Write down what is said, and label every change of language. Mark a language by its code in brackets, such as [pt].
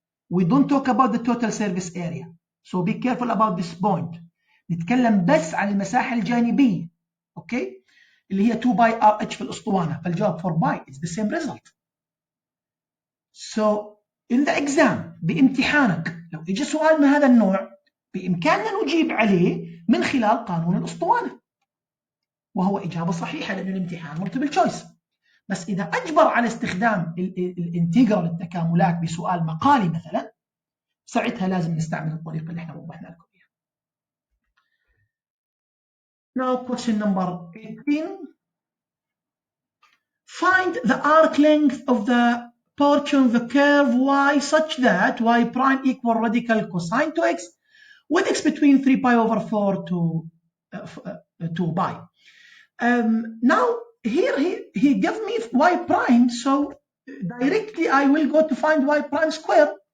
[en] We don't talk about the total service area. So be careful about this point. [ar] نتكلم بس عن المساحة الجانبية. اوكي؟ اللي هي 2 باي RH في الأسطوانة، فالجواب 4 باي. [en] It's the same result. So in the exam [ar] بامتحانك لو اجى سؤال من هذا النوع بإمكاننا نجيب عليه من خلال قانون الأسطوانة، وهو إجابة صحيحة لأن الامتحان ملتيبل تشويس. بس إذا أجبر على استخدام الانتجرال التكاملات بسؤال مقالي مثلا، ساعتها لازم نستعمل الطريقة اللي احنا وضحنا لكم إياها. [en] Now question number 18. Find the arc length of the portion of the curve y such that y prime equal radical cosine 2x with x between 3 pi over 4 to 2 pi. Now here he gave me y prime, so directly I will go to find y prime square.